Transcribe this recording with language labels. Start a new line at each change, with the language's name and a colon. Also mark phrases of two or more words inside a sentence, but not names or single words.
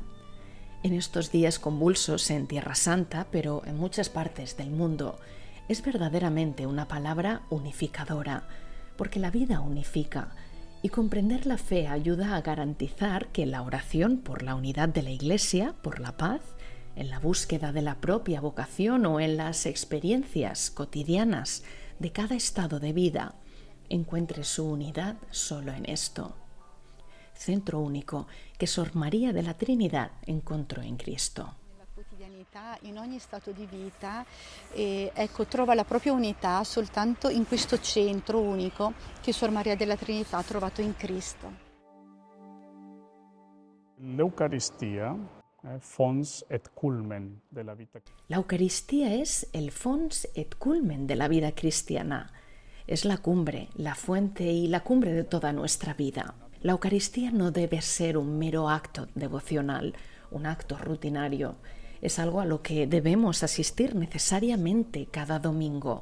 Spanish: En estos días convulsos en Tierra Santa, pero en muchas partes del mundo, es verdaderamente una palabra unificadora, porque la vida unifica, y comprender la fe ayuda a garantizar que la oración por la unidad de la Iglesia, por la paz, en la búsqueda de la propia vocación o en las experiencias cotidianas de cada estado de vida, encuentre su unidad solo en esto.
Italian: centro único che Sor Maria della Trinità incontrò in Cristo. Nella quotidianità, in ogni stato di vita, e ecco, trova la propria unità soltanto in questo centro unico che Sor Maria della Trinità ha trovato in Cristo. L'Eucaristia è
Latin: fons et culmen
Italian: della vita.
Spanish: La Eucaristía es el
Latin: fons et culmen
Spanish: de la vida cristiana. Es la cumbre, la fuente y la cumbre de toda nuestra vida. La Eucaristía no debe ser un mero acto devocional, un acto rutinario. Es algo a lo que debemos asistir necesariamente cada domingo.